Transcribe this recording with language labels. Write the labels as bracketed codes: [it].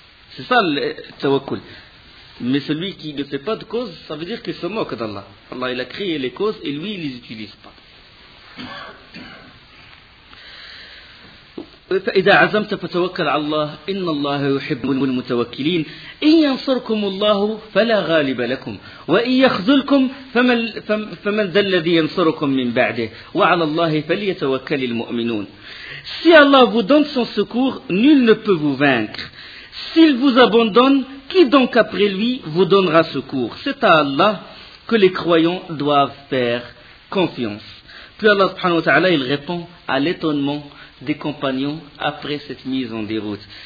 [fr] C'est ça le tawakkul. Mais celui qui ne fait pas de causes, ça veut dire qu'il se moque d'Allah. Allah, il a créé les causes et lui, il ne les utilise pas. [ar] فإذا عزمت فتوكل على الله إن الله يحب المتوكلين إن ينصركم الله فلا غالب لكم وإن يخذلكم فمن ذا الذي ينصركم من بعده وعلى الله فليتوكل المؤمنون. [fr] Si Allah vous donne son secours, nul ne peut vous vaincre. S'il vous abandonne, qui donc après lui vous donnera secours? C'est à Allah que les croyants doivent faire confiance. Puis Allah subhanahu wa ta'ala, il répond à l'étonnement des compagnons après cette mise en déroute.